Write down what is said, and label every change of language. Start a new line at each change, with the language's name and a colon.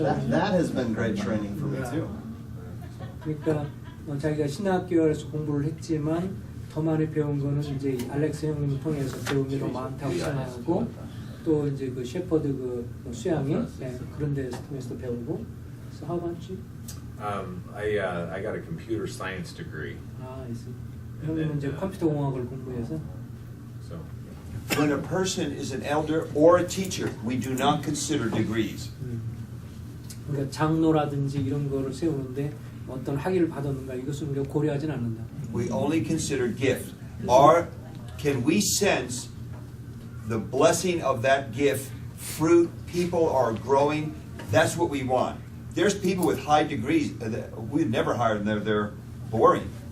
English: That has been great training for me too.
Korean: 그러니까 자기가 신학교에서 공부를 했지만 더 많이 배운 거는 이제 알렉스 형님을 통해서 배운 게 더 많다고 생각하고 또 이제 그 셰퍼드 그 수양이 그런 데서 통해서 배우고.
English: So how about you? I got a computer science degree.
Korean: 형님은 이제 컴퓨터 공학을 공부해서.
English: So. When a person is an elder or a teacher, we do not consider degrees.
Korean: 그러니까 장로라든지 이런 거를 세우는데 어떤 학위를 받았는가 이것은 우리가 고려하진 않는다.
English: We only consider gift. Can we sense the blessing of that gift, fruit, people are growing? That's what we want. There's people with high degrees, we'd never hire them, they're boring.